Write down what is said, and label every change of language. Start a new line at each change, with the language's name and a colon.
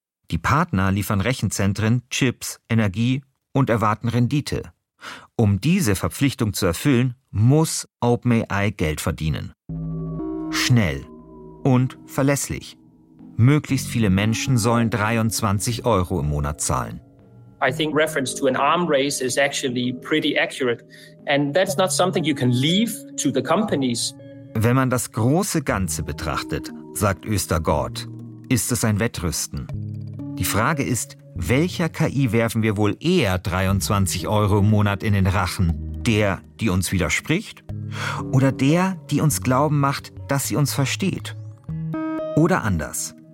German: Die Partner liefern Rechenzentren, Chips, Energie und erwarten Rendite. Um diese Verpflichtung zu erfüllen, muss OpenAI Geld verdienen. Schnell und verlässlich. Möglichst viele Menschen sollen 23 Euro im Monat zahlen.
English: I think reference to an arm race is actually pretty accurate. And that's not something you can leave to the companies.
German: Wenn man das große Ganze betrachtet, sagt Östergaard, ist es ein Wettrüsten. Die Frage ist, welcher KI werfen wir wohl eher 23 Euro im Monat in den Rachen? Der, die uns widerspricht? Oder der, die uns glauben macht, dass sie uns versteht? Oder anders.